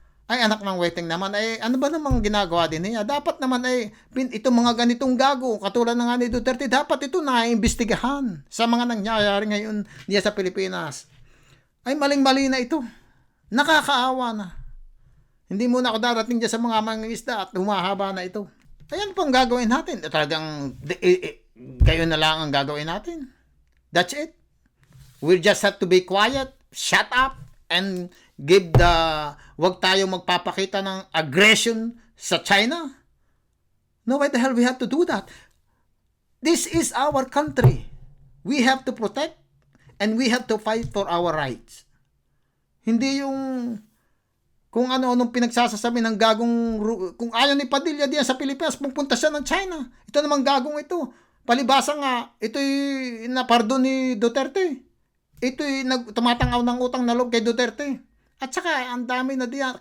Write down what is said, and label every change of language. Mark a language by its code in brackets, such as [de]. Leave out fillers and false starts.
[tl] Ay anak ng weteng naman, ay ano ba namang ginagawa din niya? Dapat naman ay itong mga ganitong gago, katulad ng nga ni Duterte, dapat ito naiimbestigahan sa mga nangyayari ngayon diya sa Pilipinas. Ay maling-mali na ito. Nakakaawa na. Hindi muna ako darating diya sa mga mangingisda at humahaba na ito. Ayan pang gagawin natin. Talagang kayo na lang ang gagawin natin. [en] That's it. We just have to be quiet, shut up, and give [tl] wag tayo magpapakita ng aggression sa China. [en] No, why the hell we have to do that? This is our country. We have to protect and we have to fight for our rights. [tl] Hindi yung kung ano-anong pinagsasasabi ng gagong, kung ayaw ni Padilla diyan sa Pilipinas, pupunta siya ng China. Ito namang gagong ito. Palibasa nga, ito'y napardon ni Duterte. Ito'y tumatangaw ng utang na loob kay Duterte. At saka, ang dami na diyan.